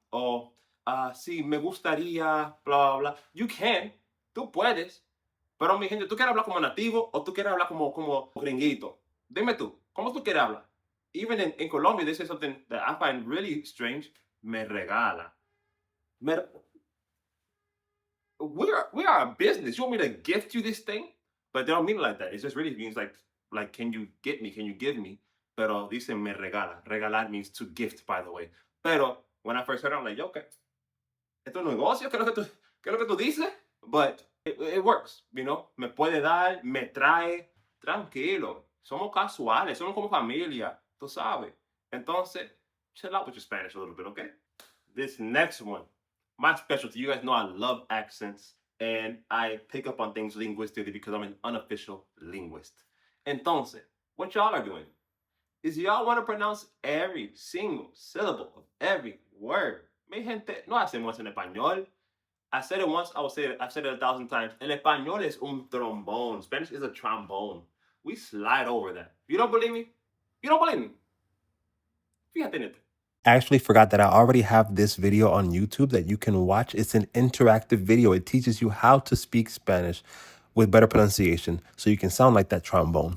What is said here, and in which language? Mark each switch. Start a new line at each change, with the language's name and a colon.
Spanish: O, sí, me gustaría, bla, bla, bla. You can, tú puedes. Pero mi gente, ¿tú quieres hablar como nativo o tú quieres hablar como gringuito? Dime tú, ¿cómo tú quieres hablar?
English: Even in Colombia, they say something that I find really strange.
Spanish: Me regala.
English: We are a business. You want me to gift you this thing? But they don't mean it like that. It just really means like can you get me? Can you give me?
Spanish: Pero dicen me regala.
English: Regalar means to gift, by the way. Pero when I first heard it, I'm like, yo,
Spanish: ¿qué? ¿Esto es un negocio? ¿Qué es lo que tú dices?
English: But it works, you know.
Spanish: Me puede dar, me trae. Tranquilo. Somos casuales. Somos como familia. Tú sabes.
English: Entonces, chill out with your Spanish a little bit, okay? This next one. My specialty. You guys know I love accents. And I pick up on things linguistically because I'm an unofficial linguist. Entonces, what y'all are doing is y'all want to pronounce every single syllable of every word.
Spanish: Mi gente, no hacemos en español.
English: I said it once, I've said it 1,000 times.
Spanish: El español es un trombone.
English: Spanish is a trombone. we slide over that. You don't believe me? You don't believe me? Fíjate en esto. Actually forgot that I already have this video on YouTube that you can watch. It's an interactive video. It teaches you how to speak Spanish with better pronunciation so you can sound like that trombone.